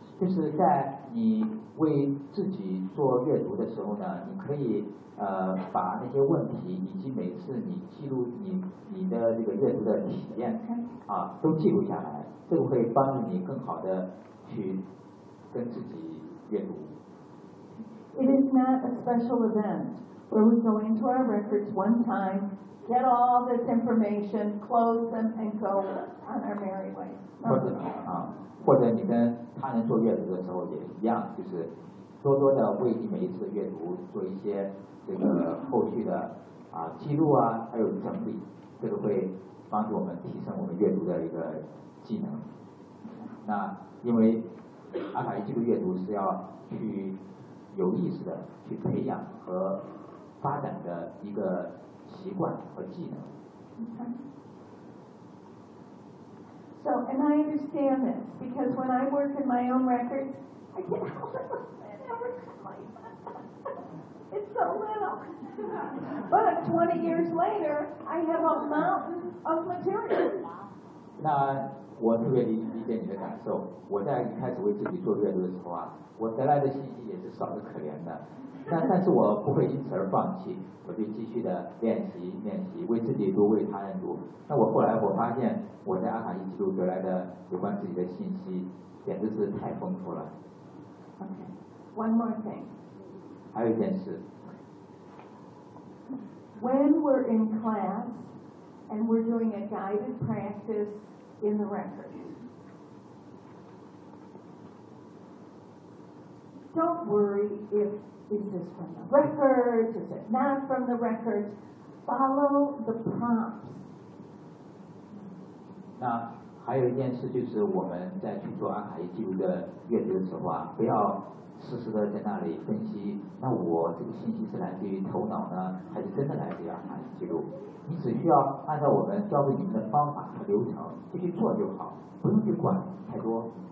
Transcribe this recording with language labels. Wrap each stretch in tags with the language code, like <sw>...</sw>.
<zh>就是在你为自己做阅读的时候呢，你可以把那些问题以及每次你记录你的这个阅读的体验啊都记录下来，这个会帮助你更好的去跟自己阅读。</zh> <en>It is not a special event where we go into our records one time, get all this information, close them, and go on our merry way.</en> <zh>或者啊，或者你跟他人做阅读的时候也一样，就是多多的为你每一次阅读做一些这个后续的啊记录啊，还有整理，这个会帮助我们提升我们阅读的一个技能。那因为阿卡西记录阅读是要去。有意识的去培养和发展的一个习惯和技能。</zh> <en>So, and I understand this because when I work in my own records, I get a little bit It's so little. But 20 years later, I have a mountain of material.</en> <zh>那我特别理解你的感受。我在一开始为自己做阅读的时候啊。我得来的信息也是少得可怜的，但是我不会因此而放弃，我就继续的练习，为自己读，为他人读。那我后来我发现，我在阿卡西记录得来的有关自己的信息，简直是太丰富了。</zh> <en>Okay, one more thing.</en> <zh>还有一件事。</zh> <en>When we're in class and we're doing a guided practice in the records. Don't worry if is this from the records, is it not from the records. Follow the prompts. 那</en> <zh>还有一件事就是我们在去做安排记录的阅读的时候啊，不要实时的在那里分析，那我这个信息是来自于头脑呢，还是真的来自于安排记录？你只需要按照我们教给你们的方法和流程就去做就好，不用去管太多。</zh>